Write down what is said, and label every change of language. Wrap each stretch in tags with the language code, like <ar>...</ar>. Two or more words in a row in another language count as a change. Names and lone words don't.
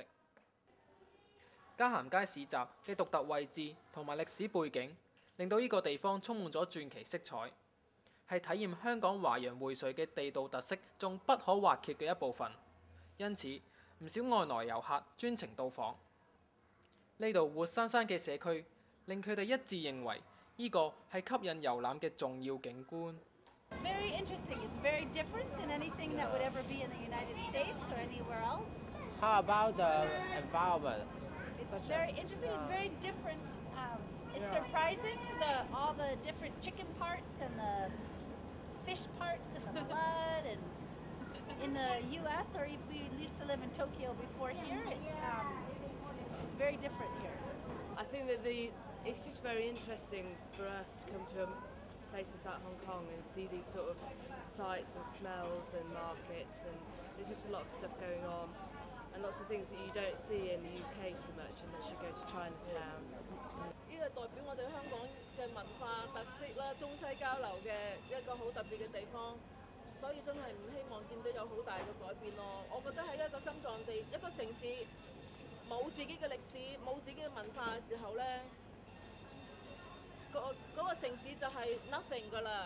<yue>嘉咸街市集嘅獨特位置同埋歷史背景，令到呢個地方充滿咗傳奇色彩，係體驗香港華洋匯萃嘅地道特色中不可或缺嘅一部分。因此，唔少外來遊客專程到訪呢度活生生嘅社區，令佢哋一致認為呢個係吸引遊覽嘅重要景觀。</yue> <en>It's very interesting. It's very different than anything that would ever be in the United States or anywhere else. How about the environment? It's very interesting. It's very different. It's surprising all the different chicken parts and the fish parts and the blood. And in the U.S. or if we used to live in Tokyo before here, it's very different here. I think that it's just very interesting for us to come to places like Hong Kong and see these sort of sights and smells and markets, and there's just a lot of stuff going on and lots of things that you don't see in the UK so much unless you go to Chinatown.</en> <yue>呢個代表我哋香港嘅文化特色啦，中西交流嘅一個好特別嘅地方，所以真係唔希望見到有好大嘅改變咯。我覺得喺一個心臟地一個城市冇自己嘅歷史、冇自己嘅文化嘅時候咧，嗰個城市就係 nothing 㗎啦。</yue>